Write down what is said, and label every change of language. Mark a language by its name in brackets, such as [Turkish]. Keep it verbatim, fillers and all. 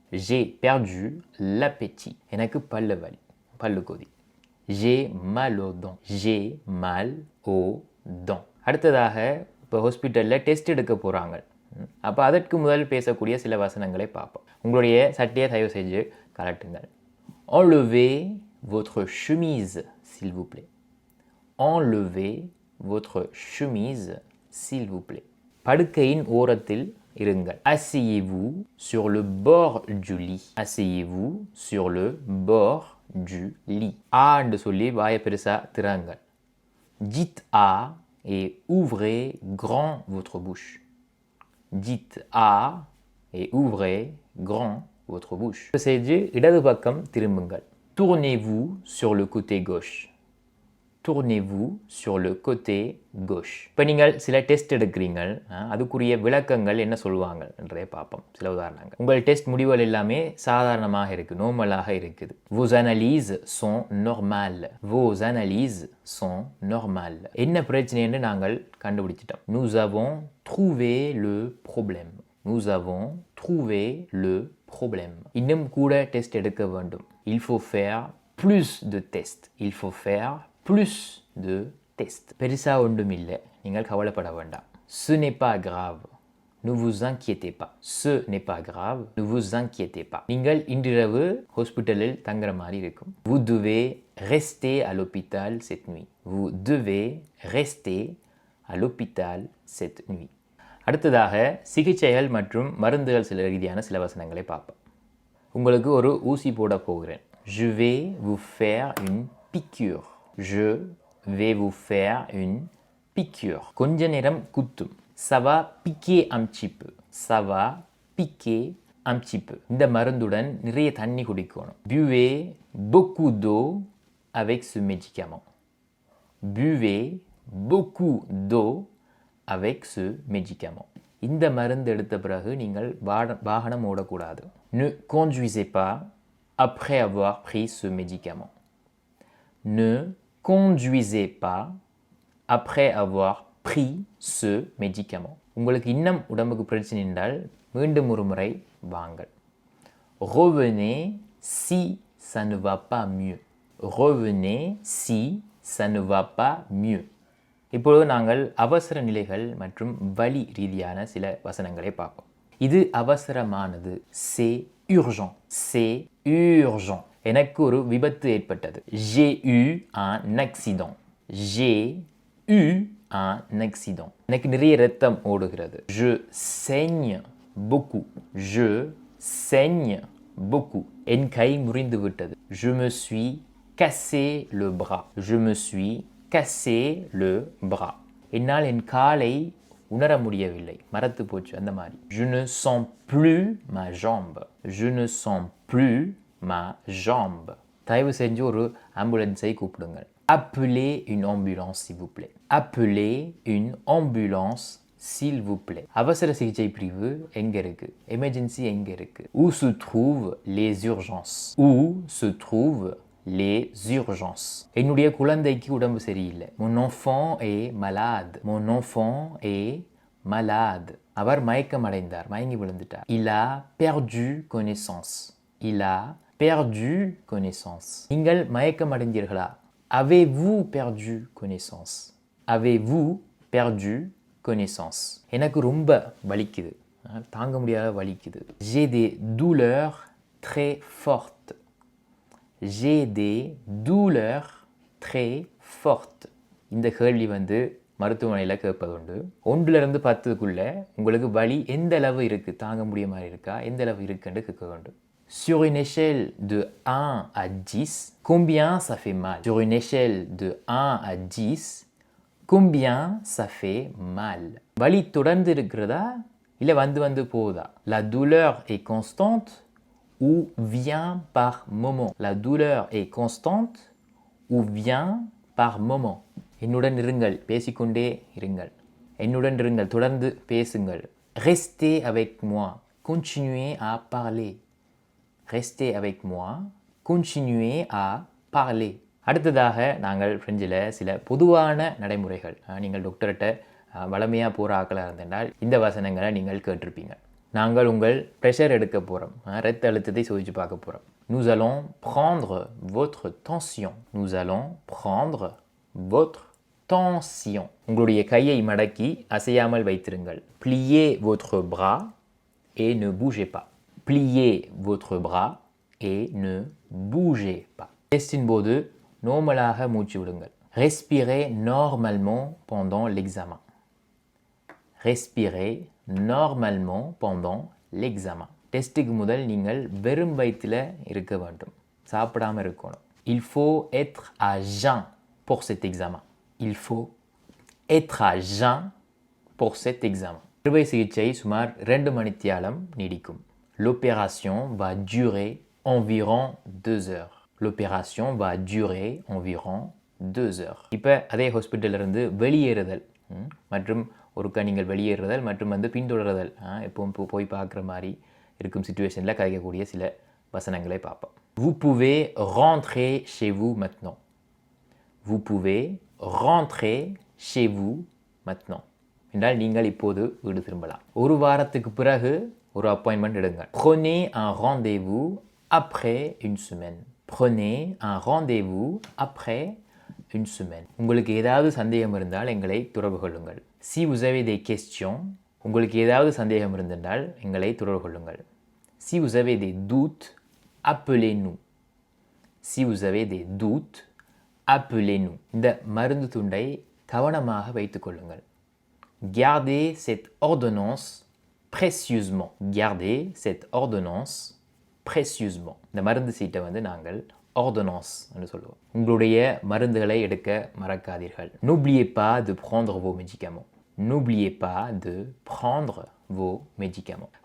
[French] j'ai perdu l'appétit. [Tamil] எனக்கு பல்லு வலி, பல்லு கொதி. [French] j'ai mal aux dents. j'ai mal aux dents. [Tamil] அடுத்ததாக இப்போ ஹாஸ்பிட்டலில் டெஸ்ட் எடுக்க போகிறாங்க. அப்போ அதற்கு முதல் பேசக்கூடிய சில வசனங்களை பார்ப்போம். உங்களுடைய சட்டையை தயவு செஞ்சு கலட்டுங்கள். [French] enlevez votre chemise, s'il vous plaît. enlevez votre chemise, s'il vous plaît. [Tamil] படுக்கையின் ஓரத்தில் இருங்கள். [French] asseyez-vous sur le bord du lit. asseyez-vous sur le bord du lit. [Tamil] ஆண்டு சொல்லி வாயை பெருசா திறங்கள். [French] dites A et ouvrez grand votre bouche. dites A et ouvrez grand votre bouche. [Tamil] செய்து இடது பக்கம் திரும்புங்கள். [French] tournez-vous sur le côté gauche. tournez-vous sur le côté gauche. [Tamil] இப்போ நீங்கள் சில டெஸ்ட் எடுக்கிறீங்கள். அஹ், அதுக்குரிய விளக்கங்கள் என்ன சொல்லுவாங்க என்றே பார்ப்போம். சில உதாரணங்கள். உங்கள் டெஸ்ட் முடிவுகள் எல்லாமே சாதாரணமாக இருக்குது, நார்மலாக இருக்குது. [French] vos analyses sont normales. vos analyses sont normales. [Tamil] என்ன பிரச்சனை என்று நாங்கள் கண்டுபிடிச்சிட்டோம். [French] nous avons trouvé le problème. nous avons trouvé le problème. [Tamil] இன்னும் கூட டெஸ்ட் எடுக்க வேண்டும். [French] il faut faire plus de tests. il faut faire plus de tests. [Tamil] பெருசா ஒன்றும் இல்லை, நீங்கள் கவலைப்பட வேண்டாம். [French] ce n'est pas grave. ne vous inquiétez pas. ce n'est pas grave. ne vous inquiétez pas. [Tamil] நீங்கள் இன்றிரவு ஹாஸ்பிட்டலில் தங்குற மாதிரி இருக்கும். [French] vous devez rester à l'hôpital cette nuit. vous devez rester à l'hôpital cette nuit. [Tamil] அடுத்ததாக சிகிச்சைகள் மற்றும் மருந்துகள் சில ரீதியான சில வசனங்களை பார்ப்போம். உங்களுக்கு ஒரு ஊசி போட போகிறேன். [French] je vais vous faire une piqûre. je vais vous faire une piqûre. [Tamil] கொஞ்ச நேரம் குத்தும். [French] ça va piquer un petit peu. ça va piquer un petit peu. [Tamil] இந்த மருந்துடன் நிறைய தண்ணி குடிக்கணும். [French] buvez beaucoup d'eau avec ce médicament. buvez beaucoup d'eau avec ce médicament. [Tamil] இந்த மருந்து எடுத்த பிறகு நீங்கள் வாட- வாகனம் ஓடக்கூடாது. [French] ne conduisez pas après avoir pris ce médicament. Ne conduisez pas après avoir pris ce médicament. [Tamil] உங்களுக்கு இன்னும் உடம்புக்கு பிரச்சனை என்றால் மீண்டும் ஒரு முறை வாங்கள். [French] Revenez si ça ne va pas mieux. Revenez si ça ne va pas mieux. [Tamil] இப்பொழுது நாங்கள் அவசர நிலைகள் மற்றும் வலி ரீதியான சில வசனங்களை பார்ப்போம். இது அவசரமானது. [French] C'est urgent. C'est urgent. [Tamil] எனக்கு ஒரு விபத்து ஏற்பட்டது. [French] J'ai eu un accident. J'ai eu un accident. [Tamil] எனக்கு நிறைய ரத்தம் ஓடுகிறது. [French] Je saigne beaucoup. Je saigne beaucoup. [Tamil] என் கை முறிந்து விட்டது. [French] Je me suis cassé le bras. Je me suis cassé le bras. [Tamil] என்னால் என் காலை உணர முடியவில்லை, மறத்து போச்சு அந்த மாதிரி. [French] Je ne sens plus ma jambe. Je ne sens plus ma jambe. [Tamil] தயவு செஞ்சு ஒரு ஆம்புலன்ஸை கூப்பிடுங்கள். [French] Appelez une ambulance s'il vous plaît. Appelez une ambulance s'il vous plaît. [Tamil] அவசர சிகிச்சை பிரிவு எங்க இருக்கு? எமர்ஜென்சி எங்க இருக்கு? [French] Où se trouvent les urgences? Où se trouvent les urgences? [Tamil] என்னுடைய குழந்தைக்கு உடம்பு சரியில்லை. [French] Mon enfant est malade. Mon enfant est malade. [Tamil] அவர் மயக்கம் அடைந்தார், மயங்கி விழுந்துட்டார். [French] Il a perdu connaissance. Il a perdu connaissance. [Tamil] நீங்கள் மயக்கம் அடைந்தீர்களா? [French] Avez-vous perdu connaissance? Avez-vous perdu connaissance? [Tamil] எனக்கு ரொம்ப வலிக்குது, தாங்க முடியாத வலிக்குது. [French] J'ai des douleurs très fortes. J'ai des douleurs très fortes. [Tamil] இந்த கேள்வி வந்து மருத்துவமனையில் கேட்பது உண்டு. ஒன்றிலிருந்து பத்துக்குள்ளே உங்களுக்கு வலி எந்த அளவு இருக்குது, தாங்க முடிய மாதிரி இருக்கா, எந்த அளவு இருக்குன்னு கேட்க வேண்டும். [French] Sur une échelle de un à dix, combien ça fait mal? Sur une échelle de un à dix, combien ça fait mal? [Tamil] வலி தொடர்ந்து இருக்கிறதா இல்லை வந்து வந்து போகுதா? [French] La douleur est constante ou vient par moment? La douleur est constante ou vient par moment? [Tamil] என்னுடன் இருங்கள், பேசிக்கொண்டே இருங்கள். என்னுடன் இருங்கள், தொடர்ந்து பேசுங்கள். [French] Restez avec moi, continuez à parler. Restez avec moi, continuez à parler. [Tamil] அடுத்ததாக நாங்கள் ஃப்ரெஞ்சில் சில பொதுவான நடைமுறைகள், நீங்கள் டாக்டர்கிட்ட வளமையாக போகிற ஆக்களாக இருந்தால் இந்த வசனங்களை நீங்கள் கேட்டிருப்பீங்க. நாங்கள் உங்கள் ப்ரெஷர் எடுக்க போகிறோம், இரத்த அழுத்தத்தை சோதித்து பார்க்க போகிறோம். [French] Nous allons prendre votre tension. Nous allons prendre votre tension. [Tamil] உங்களுடைய கையை மடக்கி அசையாமல் வைத்திருங்கள். [French] Pliez votre bras et ne bougez pas. Pliez votre bras et ne bougez pas. [Tamil] டெஸ்டின் போது நோமலாக மூச்சு விடுங்கள். [French] Respirez normalement pendant l'examen. Respirez normalement pendant l'examen. [Tamil] டெஸ்ட்டுக்கு முதல் நீங்கள் வெறும் வயிற்றில் இருக்க வேண்டும், சாப்பிடாமல் இருக்கணும். [French] Il faut être à jeun pour cet examen. Il faut être à jeun pour cet examen. [Tamil] அறுவை சிகிச்சை சுமார் ரெண்டு மணித்தியாலம் நீடிக்கும். [French] L'opération va durer environ deux heures. L'opération va durer environ deux heures. [Tamil] இப்போ அதே ஹாஸ்பிட்டலிருந்து வெளியேறுதல் மற்றும் ஒருக்கா நீங்கள் வெளியேறுதல் மற்றும் வந்து பின்தொடருதல் எப்பவும் போய் பார்க்குற மாதிரி இருக்கும் சுச்சுவேஷனில் கிடைக்கக்கூடிய சில வசனங்களை பார்ப்போம். [French] Vous pouvez rentrer chez vous maintenant. Vous pouvez rentrer chez vous maintenant. [Tamil] என்றால் நீங்கள் இப்போது வீடு திரும்பலாம். ஒரு வாரத்துக்கு பிறகு ஒரு அப்பாயின்மெண்ட் எடுங்கள். [French] Prenez un rendez-vous après une semaine. Prenez un rendez-vous après une semaine. [Tamil] உங்களுக்கு ஏதாவது சந்தேகம் இருந்தால் எங்களை தொடர்பு கொள்ளுங்கள். [French] Si vous avez des questions, [Tamil] உங்களுக்கு ஏதாவது சந்தேகம் இருந்தால் எங்களை தொடர்பு கொள்ளுங்கள். [French] Si vous avez des doutes, appelez-nous. Si vous avez des doutes, appelez-nous. [Tamil] இந்த மருந்து துண்டை கவனமாக வைத்துக் கொள்ளுங்கள். [French] Gardez cette ordonnance précieusement. Gardez cette ordonnance précieusement. [Tamil] இந்த மருந்து சீட்டை வந்து நாங்கள் ordonnance என்று சொல்லுவோம். உங்களுடைய மருந்துகளை எடுக்க மறக்காதீர்கள். [French] N'oubliez pas de prendre vos médicaments. N'oubliez pas de prendre vos médicaments.